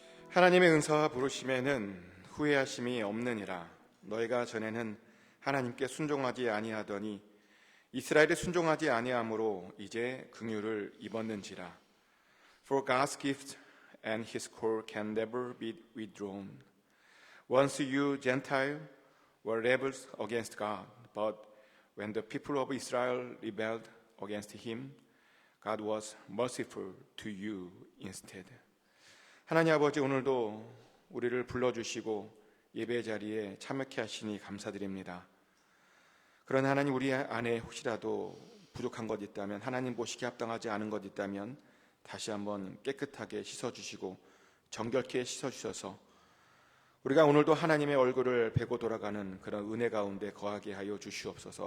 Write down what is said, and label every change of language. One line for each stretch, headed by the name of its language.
Korean: 하나님의 은사와 부르심에는 후회하심이 없느니라. 너희가 전에는 하나님께 순종하지 아니하더니 이스라엘이 순종하지 아니함으로 이제 긍휼을 입었는지라.
English: For God's gift and His call can never be withdrawn. Once you Gentiles were rebels against God, but when the people of Israel rebelled against Him, God was merciful to you instead.
Korean: 하나님 아버지, 오늘도 우리를 불러주시고 예배 자리에 참여케 하시니 감사드립니다. 그러나 하나님, 우리 안에 혹시라도 부족한 것 있다면, 하나님 보시기에 합당하지 않은 것 있다면 다시 한번 깨끗하게 씻어주시고 정결케 씻어주셔서 우리가 오늘도 하나님의 얼굴을 베고 돌아가는 그런 은혜 가운데 거하게 하여 주시옵소서.